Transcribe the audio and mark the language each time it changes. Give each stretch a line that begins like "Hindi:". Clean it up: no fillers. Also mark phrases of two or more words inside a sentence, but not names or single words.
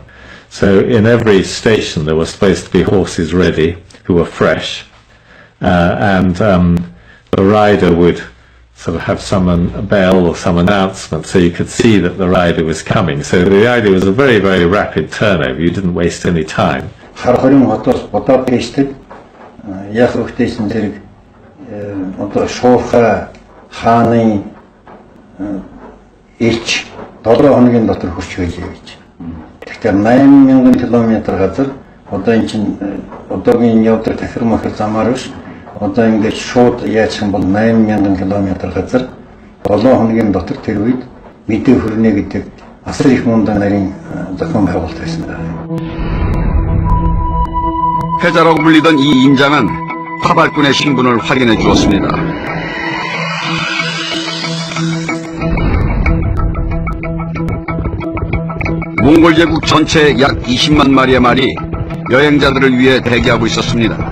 English: So in every station there were supposed to be horses ready, who were fresh, and the rider would sort of have a bell or some announcement so you could see that the rider was coming. So the idea was a very, very rapid turnover. You didn't waste any time.
Mongolian: Яг өгдөөсөн зэрэг одоо шуурхай хааны элч 7 хоногийн дотор хүрч байлээ гэж. Тэгэхээр 8000 км газар одоо эн чинь одоогийн явдаг тахир махар замаар биш. Одоо ингээд шууд яачих юм бол 8000 км газар 7 хоногийн дотор тэр үед мэдээ хүрнэ гэдэг асар их мундаг нарийн зохион байгуулалт байсан.
Korean: 패자라고 불리던 이 인장은 파발꾼의 신분을 확인해 주었습니다. 몽골 제국 전체의 약 20만 마리의 말이 여행자들을 위해 대기하고 있었습니다.